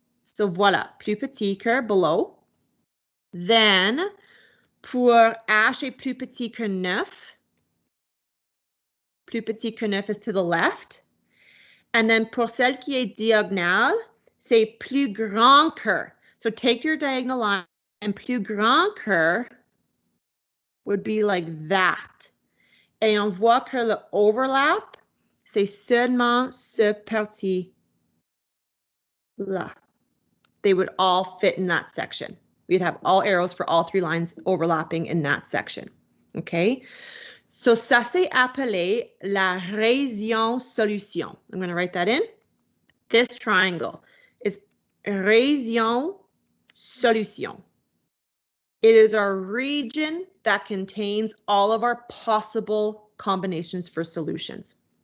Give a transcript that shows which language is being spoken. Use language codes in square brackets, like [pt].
[fr] So, voilà, plus petit que below. Then, pour H est plus petit que 9. Plus petit que 9 [en] is to the left. [fr] And then pour celle qui est diagonale, c'est plus grand que. [en] So take your diagonal line and plus grand que would be like that. [fr] Et on voit que le overlap, c'est seulement ce parti là. [en] They would all fit in that section. We'd have all arrows for all 3 lines overlapping in that section. Okay? [fr] So, ça c'est appelé la région solution. [en] I'm going to write that in. This triangle is région solution. It is our region that contains all of our possible combinations for solutions.